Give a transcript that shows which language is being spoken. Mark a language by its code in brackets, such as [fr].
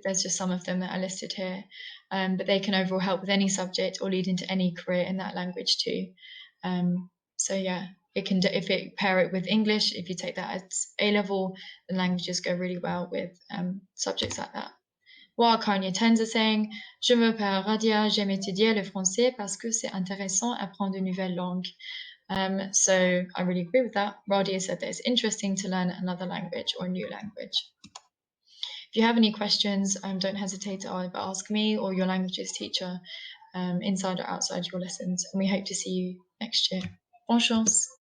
[en] There's just some of them that are listed here, but they can overall help with any subject or lead into any career in that language too. So yeah, if it pair it with English, if you take that at A level, the languages go really well with subjects like that. What are current year 10s are saying? [fr] Je m'appelle Radia, j'aime étudier le français parce que c'est intéressant apprendre de nouvelles langues. [en] So I really agree with that. Radia said that it's interesting to learn another language or a new language. If you have any questions, don't hesitate to either ask me or your languages teacher, inside or outside your lessons. And we hope to see you next year. [fr] Bonne chance.